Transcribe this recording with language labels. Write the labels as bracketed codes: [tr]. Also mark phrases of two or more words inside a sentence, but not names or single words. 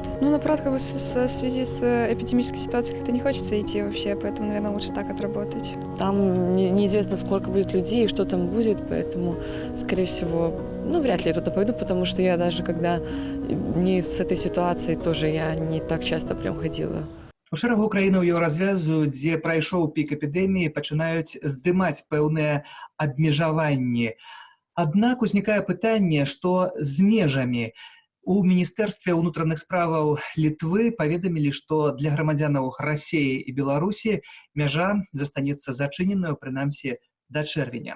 [ru] На парад в связи с эпидемической ситуацией как-то не хочется идти вообще, поэтому, наверное, лучше так отработать. Там неизвестно, сколько будет людей и что там будет, поэтому, скорее всего, вряд ли я туда пойду, потому что я даже когда не с этой ситуацией тоже я не так часто прям ходила. [be] У шэрагу краінаў еўразвязу, дзе прайшоў пік эпідэміі, пачынаюць здымаць пэўныя абмежаванні. Аднак узнікае пытанне, што з межамі. У Міністэрстве ўнутраных справаў Літвы паведамілі, што для грамадзянаў Расіі і Беларусі мяжа застанецца зачыненаю, прынамсі, да чэрвеня.